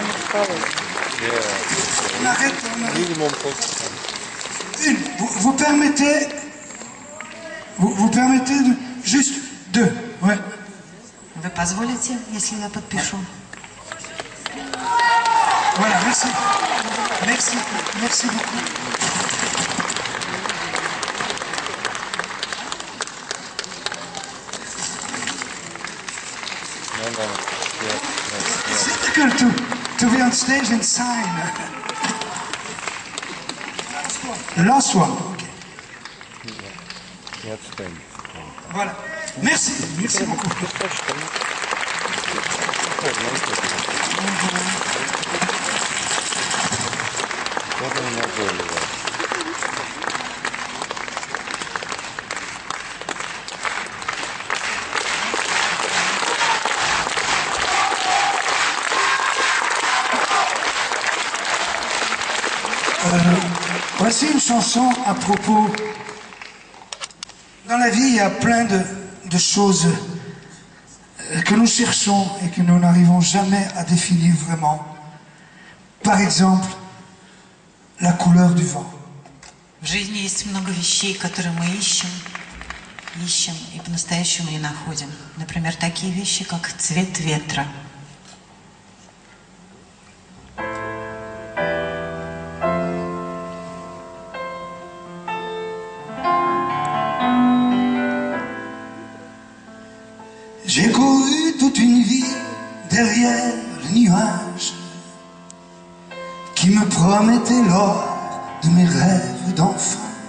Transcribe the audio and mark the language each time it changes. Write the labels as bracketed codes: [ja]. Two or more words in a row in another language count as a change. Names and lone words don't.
[ru] осталось. [fr] On arrête, on arrête. [ru] Minimum полчаса. [fr] Une. Vous permettez... Vous permettez de... Juste deux, ouais. [ru] Вы позволите, если я подпишу? [fr] Voilà, merci. Merci, merci beaucoup. [en] No, no. Yeah. It's difficult to be on stage and sign. The last one. Okay. [ru] Не отстань. [fr] Voilà. Merci, merci beaucoup. [ru] Можно назойливо. [fr] Voici une chanson à propos. Dans la vie, il y a plein de choses que nous cherchons et que nous n'arrivons jamais à définir vraiment. Par exemple, la couleur du vent. [ru] В жизни есть много вещей, которые мы ищем и по-настоящему не находим. Например, такие вещи, как цвет ветра. [fr] J'ai couru toute une vie derrière le nuage qui me promettait l'or de mes rêves d'enfant.